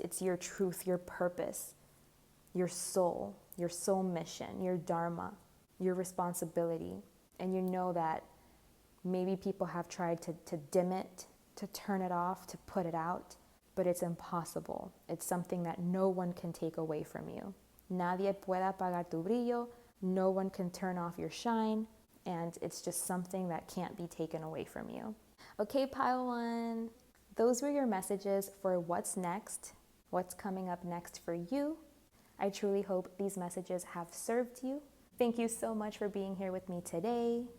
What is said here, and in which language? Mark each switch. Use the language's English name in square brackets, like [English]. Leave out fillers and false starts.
[English] It's your truth, your purpose, your soul mission, your dharma, your responsibility. And you know that maybe people have tried to dim it, to turn it off, to put it out, but it's impossible. It's something that no one can take away from you. [Spanish] Nadie puede apagar tu brillo. [English] No one can turn off your shine, and it's just something that can't be taken away from you. Okay, pile one. Those were your messages for what's next, what's coming up next for you. I truly hope these messages have served you. Thank you so much for being here with me today.